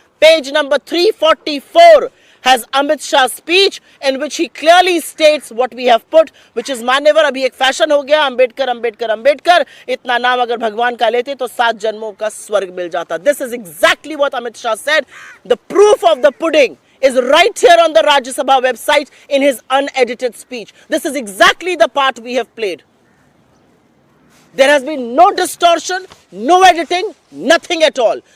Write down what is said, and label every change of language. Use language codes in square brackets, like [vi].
[en] Page number 344 has Amit Shah's speech in which he clearly states what we have put, which is मान्यवर। [hi] अभी एक fashion हो गया, अंबेडकर अंबेडकर अंबेडकर, इतना नाम अगर भगवान का लेते तो 7 जन्मों का स्वर्ग मिल जाता। [en] This is exactly what Amit Shah said. The proof of the pudding is right here on the Rajya Sabha website in his unedited speech. This is exactly the part we have played. There has been no distortion, no editing, nothing at all.